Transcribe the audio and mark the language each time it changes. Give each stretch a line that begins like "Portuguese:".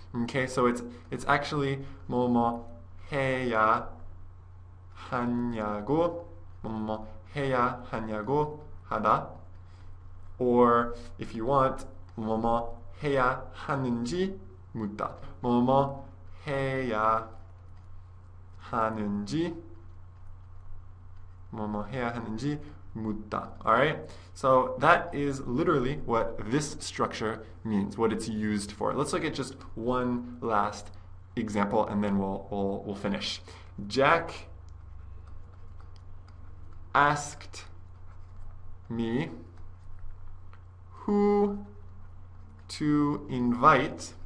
English: Okay, so it's actually
Korean: 뭐뭐 해야 하냐고 뭐뭐 해야 하냐고 하다.
English: Or if you want,
Korean: 뭐뭐 해야 하는지 묻다. 뭐뭐 해야 하는지 뭐뭐 해야 하는지 묻다.
English: Alright? So that is literally what this structure means, what it's used for. Let's look at just one last example and then we'll finish. Jack asked me who to invite.